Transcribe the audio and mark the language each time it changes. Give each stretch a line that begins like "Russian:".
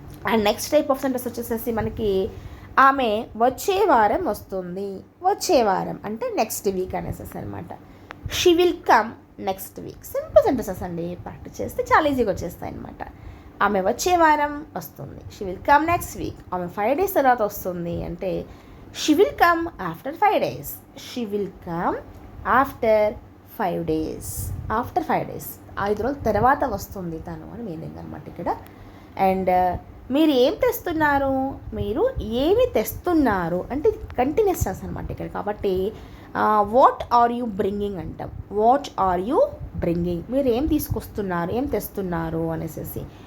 English: and next type of sentence
Telugu: వచ్చేసేసి మనకి, ఆమె వచ్చే వారం వస్తుంది. వచ్చే వారం అంటే నెక్స్ట్ వీక్ అనేసి అనమాట.
English: She will come next week.
Telugu: Simple sentences అండి, ప్రాక్టీస్ చేస్తే చాలా ఈజీగా వచ్చేస్తాయి అనమాట. ఆమె వచ్చే వారం వస్తుంది.
English: She will come next week.
Telugu: ఆమె 5 days తర్వాత వస్తుంది అంటే,
English: she will come after 5 days. She will come after 5 days. After 5 days.
Telugu: 5 రోజుల తర్వాత వస్తుంది తను అని మీనింగ్ అనమాట ఇక్కడ. అండ్ మీరు ఏం తెస్తున్నారు? మీరు ఏమి తెస్తున్నారు అంటే కంటిన్యూస్ అనమాట ఇక్కడ. కాబట్టి
English: what are you bringing
Telugu: అంటాం. వాట్ ఆర్ యూ బ్రింగింగ్, మీరు ఏం తీసుకొస్తున్నారు, ఏం తెస్తున్నారు అనేసి.